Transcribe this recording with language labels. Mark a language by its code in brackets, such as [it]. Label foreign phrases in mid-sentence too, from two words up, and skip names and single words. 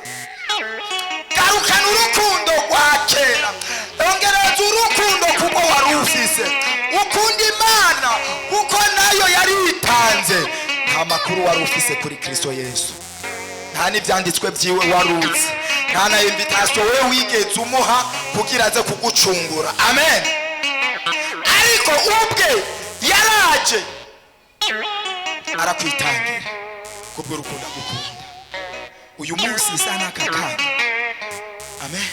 [rn] Garukana urukundo rwa kera, ongereza urukundo kuko wari ufise, ukunda Imana kuko nayo yari yitanze. Nta makuru wari ufise kuri Kristo Yesu, nta n'ibyanditswe byiwe waruzi, nta na invitation we wigeze umuha kugira aze kugucungura, amen. Ariko ubwe yaraje arakwitangira kubw'urukundo agukunda. Uyu munsi isa n'akakanya, amen.